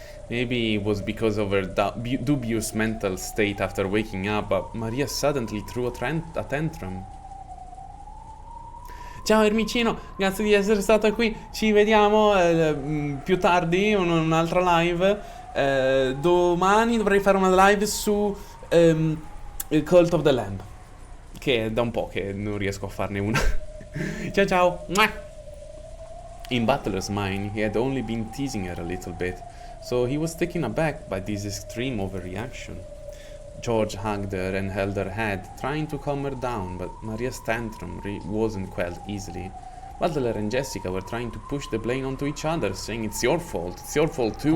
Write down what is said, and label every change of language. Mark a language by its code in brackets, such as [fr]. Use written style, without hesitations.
[en] Maybe it was because of her dubious mental state after waking up, but Maria suddenly threw a tantrum. [it] Ciao Ermicino, grazie di essere stato qui. Ci vediamo più tardi, un'altra live. Domani dovrei fare una live su Cult of the Lamb, che è da un po' che non riesco a farne una. Ciao ciao. [en] In Butler's mind, he had only been teasing her a little bit, so he was taken aback by this extreme overreaction. George hugged her and held her head, trying to calm her down, but Maria's tantrum wasn't quelled easily. Butler and Jessica were trying to push the blame onto each other, saying it's your fault too.